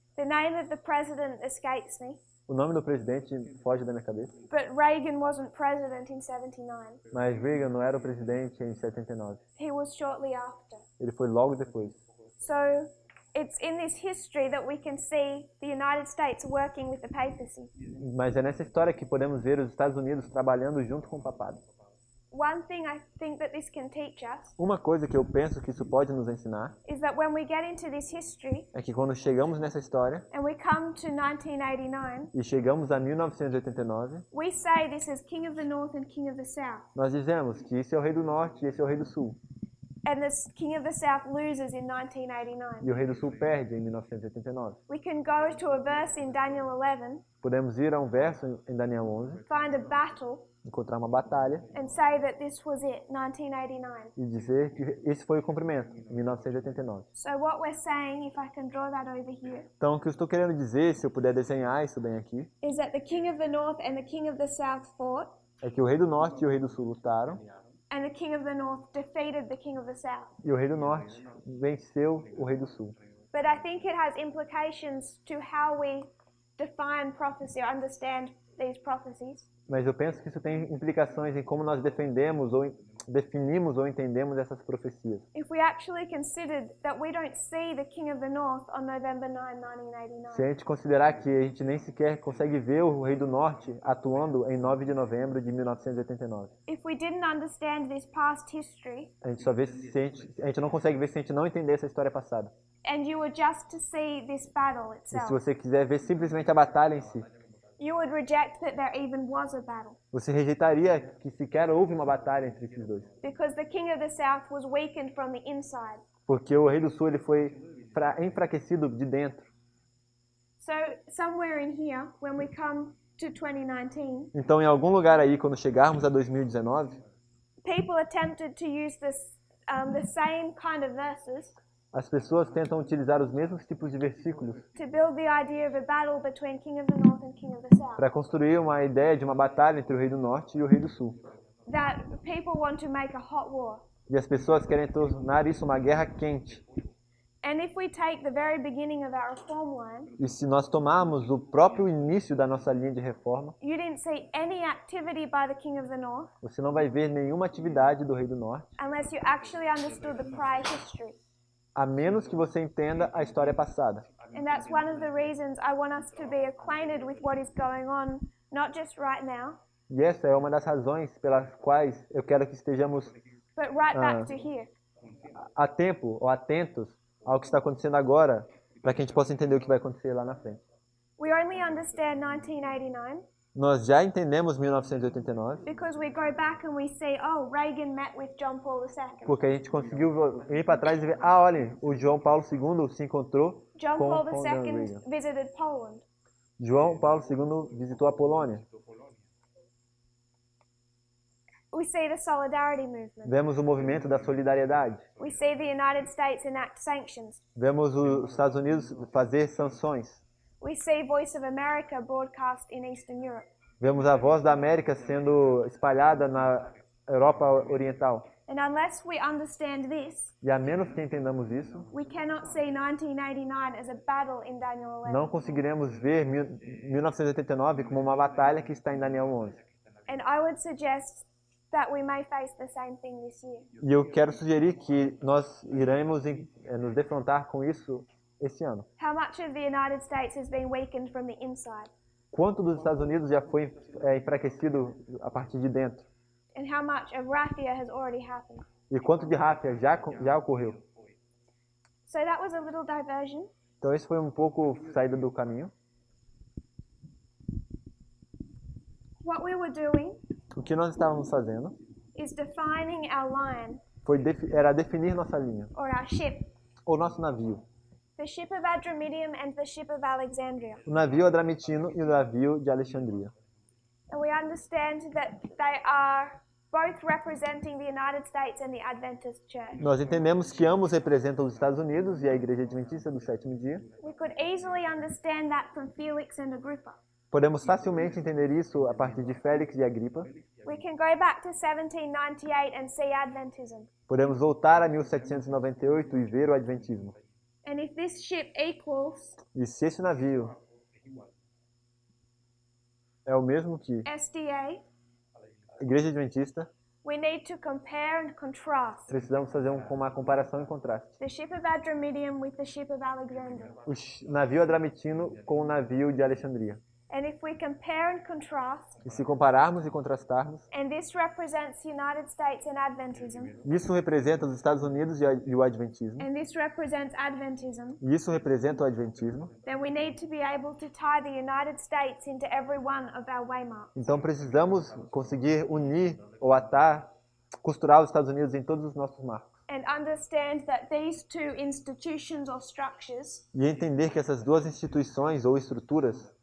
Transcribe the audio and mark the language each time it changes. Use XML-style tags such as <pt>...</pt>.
<en>The name of the president escapes me,</en> <pt>o nome do presidente foge da minha cabeça,</pt> <en>but Reagan wasn't president in 79.</en> <pt>mas Reagan não era o presidente em 79.</pt> <en>He was shortly after.</en> <pt>Ele foi logo depois.</pt> <en>So it's in this history that we can see the United States working with the papacy.</en> <pt>Mas é nessa história que podemos ver os Estados Unidos trabalhando junto com o papado.</pt> <en>One thing I think that this can teach us</en> <pt>Uma coisa que eu penso que isso pode nos ensinar</pt> <en>is that when we get into this history</en> <pt>é que quando chegamos nessa história</pt> <en>and we come to 1989,</en> <pt>e chegamos a 1989,</pt> <en>we say this is King of the North and King of the South.</en> <pt>nós dizemos que esse é o rei do norte e esse é o rei do sul.</pt> <en>And the King of the South loses in 1989.</en> <pt>E o rei do sul perde em 1989.</pt> <en>We can go to a verse in Daniel 11,</en> <pt>Podemos ir a um verso em Daniel 11</pt> <en>find a battle,</en> <pt>encontrar uma batalha</pt> <en>and say that this was it, 1989.</en> <pt>e dizer que esse foi o cumprimento, 1989.</pt> <en>So what we're saying, if I can draw that over here,</en> <pt>Então, o que eu estou querendo dizer, se eu puder desenhar isso bem aqui,</pt> <en>is that the king of the north and the king of the south fought,</en> <pt>é que o rei do norte e o rei do sul lutaram,</pt> <en>and the king of the north defeated the king of the south.</en> <pt>e o rei do norte venceu o rei do sul.</pt> <en>But I think it has implications to how we define prophecy or understand these prophecies.</en> <pt>Mas eu penso que isso tem implicações em como nós definimos ou entendemos essas profecias.</pt> <en>If we actually considered that we don't see the king of the north on November 9, 1989.</en> <pt>Se a gente considerar que a gente nem sequer consegue ver o rei do norte atuando em 9 de novembro de 1989.</pt> <en>If we didn't understand this past history,</en> <pt>A gente só vê se a gente não consegue ver se a gente não entender essa história passada.</pt> <en>and you were just to see this battle</en> <pt>E se</pt> <en>itself,</en> <pt>você quiser ver simplesmente a batalha em si,</pt> <en>you would reject that there even was a battle,</en> <pt>você rejeitaria que sequer houve uma batalha entre esses dois.</pt> <en>because the king of the south was weakened from the inside.</en> <pt>Porque o rei do sul ele foi enfraquecido de dentro.</pt> <en>So somewhere in here, when we come to 2019,</en> <pt>Então, em algum lugar aí, quando chegarmos a 2019,</pt> <en>people attempted to use the same kind of verses</en> <pt>as pessoas tentam utilizar os mesmos tipos de versículos</pt> <en>to build the idea of a battle between king of the north and king of the south.</en> <pt>para construir uma ideia de uma batalha entre o rei do norte e o rei do sul.</pt> <en>That people want to make a hot war.</en> <pt>E as pessoas querem tornar isso uma guerra quente.</pt> <en>And if we take the very beginning of our reform line,</en> <pt>E se nós tomarmos o próprio início da nossa linha de reforma,</pt> <en>you didn't see any activity by the king of the north</en> <pt>você não vai ver nenhuma atividade do rei do norte,</pt> <en>unless you actually understood the prior history.</en> <pt>a menos que você entenda a história passada.</pt> <en>And that's one of the reasons I want us to be acquainted with what is going on, not just right now,</en> <pt>E essa é uma das razões pelas quais eu quero que estejamos</pt> <en>but right back to here.</en> <pt>a tempo ou atentos ao que está acontecendo agora, para que a gente possa entender o que vai acontecer lá na frente.</pt> <en>We only understand 1989</en> <pt>Nós já entendemos 1989,</pt> <en>because we go back and we see, oh, Reagan met with John Paul II.</en> <pt>porque a gente conseguiu ir para trás e ver, olhem, o João Paulo II se encontrou</pt> <en>John</en> <pt>com</pt> <en>Paul</en> <pt>Ronald</pt> <en>II</en> <pt>Reagan.</pt> <en>visited Poland.</en> <pt>João Paulo II visitou a Polônia.</pt> <en>We see the solidarity movement.</en> <pt>Vemos o movimento da solidariedade.</pt> <en>We see the United States enact sanctions.</en> <pt>Vemos os Estados Unidos fazer sanções.</pt> <en>We see Voice of America broadcast in Eastern Europe.</en> <pt>Vemos a voz da América sendo espalhada na Europa Oriental.</pt> <en>And unless we understand this,</en> <pt>E a menos que entendamos isso,</pt> <en>we cannot see 1989 as a battle in Daniel 11.</en> <pt>não conseguiremos ver 1989 como uma batalha que está em Daniel 11.</pt> <en>And I would suggest that we may face the same thing this year.</en> <pt>E eu quero sugerir que nós iremos nos defrontar com isso esse ano.</pt> <en>How much of the United States has been weakened from the inside?</en> <pt>Quanto dos Estados Unidos já foi enfraquecido a partir de dentro?</pt> <en>And how much of raffia has already happened?</en> <pt>E quanto de ráfia já ocorreu?</pt> <en>So that was a little diversion.</en> <pt>Então esse foi um pouco saída do caminho.</pt> <en>What we were doing</en> <pt>O que nós estávamos fazendo</pt> <en>is defining our line</en> <pt>era definir nossa linha,</pt> <en>or our ship.</en> <pt>ou nosso navio.</pt> <en>The ship of Adramyttium and the ship of Alexandria.</en> <pt>O navio adramitino e o navio de Alexandria.</pt> <en>And we understand that they are both representing the United States and the Adventist Church.</en> <pt>Nós entendemos que ambos representam os Estados Unidos e a Igreja Adventista do Sétimo Dia.</pt> <en>We could easily understand that from Felix and Agrippa.</en> <pt>Podemos facilmente entender isso a partir de Félix e Agripa.</pt> <en>We can go back to 1798 and see Adventism.</en> <pt>Podemos voltar a 1798 e ver o Adventismo.</pt> <en>And if this ship equals</en> <pt>E se esse navio é o mesmo que</pt> <en>SDA,</en> <pt>a Igreja Adventista,</pt> <en>we need to compare and contrast</en> <pt>precisamos fazer uma comparação e contraste.</pt> <en>the ship of Adramyttium with the ship of Alexandria.</en> <pt>O navio adramitino com o navio de Alexandria.</pt> <en>And if we compare and contrast,</en> <pt>E se compararmos e contrastarmos,</pt> <en>and this represents the United States and Adventism,</en> <pt>isso representa os Estados Unidos e o Adventismo.</pt> <en>and this represents Adventism,</en> <pt>E isso representa o Adventismo.</pt> <en>then we need to be able to tie the United States into every one of our waymarks.</en> <pt>Então precisamos conseguir unir ou atar, costurar os Estados Unidos em todos os nossos marcos.</pt> <en>And understand that these two institutions or structures</en> <pt>E entender que essas duas instituições ou estruturas</pt>